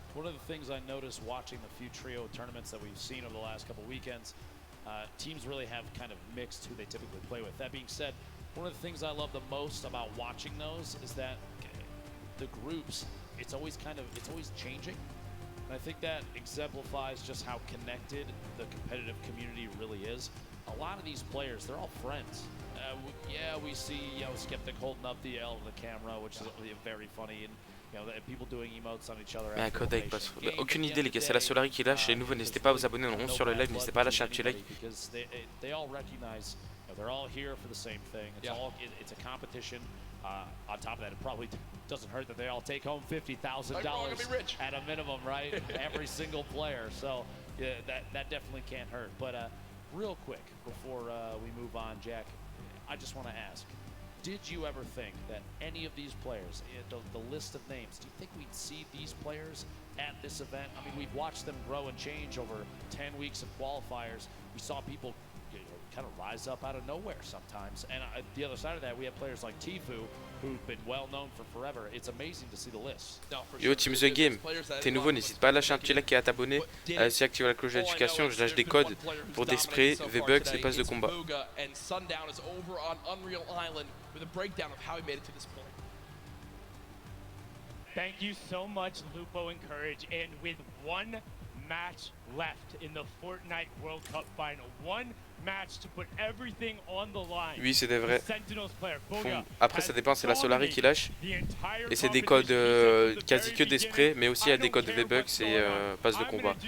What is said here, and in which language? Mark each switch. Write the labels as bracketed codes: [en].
[en] One of the things I noticed watching the few trio tournaments that we've seen over the last couple weekends, teams really have kind of mixed who they typically play with. That being said, one of the things I love the most about watching those is that the groups, it's always changing. And I think that exemplifies just how connected the competitive community really is. A lot of these players, they're all friends. Yeah, we see, you know, Skeptic holding up the L to the camera, which is very funny, and you know, people doing emotes on each other. [fr] Mais un code avec passe. Aucune idée les gars, c'est la Solari qui lâche. Les nouveaux, n'hésitez pas à vous abonner en sur le live, n'hésitez pas à lâcher un petit like. [en] Because they all recognize, you know, they're all here for the same thing. It's a competition. On top of that, it probably doesn't hurt that they all take home $50,000 at a minimum, right? Every single player. So yeah, that definitely can't hurt. But real quick, before we move on, Jack, I just want to ask, did you ever think that any of these players, the list of names, do you think we'd see these players at this event? I mean, we've watched them grow and change over 10 weeks of qualifiers. We saw people kind of rise up out of nowhere sometimes. And the other side of that, we have players like Tfue, who've been well known for forever. It's amazing to see the list. [fr] Yo, Team The Game, t'es nouveau, n'hésite pas à lâcher un petit like et à t'abonner, à aussi activer la cloche de notification. Je lâche des codes pour des sprays, V-Bucks et passes de combat. [en] And Sundown is over on Unreal Island with a breakdown of how he made it to this point. Thank you so much, Lupo and Courage. And with one match left in the Fortnite World Cup final, one match to put everything on the line. [fr] Oui, c'est des vrais. Après, ça dépend, c'est la Solari qui lâche. Et c'est des codes quasi que des sprays, mais aussi il y a des codes V-Bucks et passe de combat.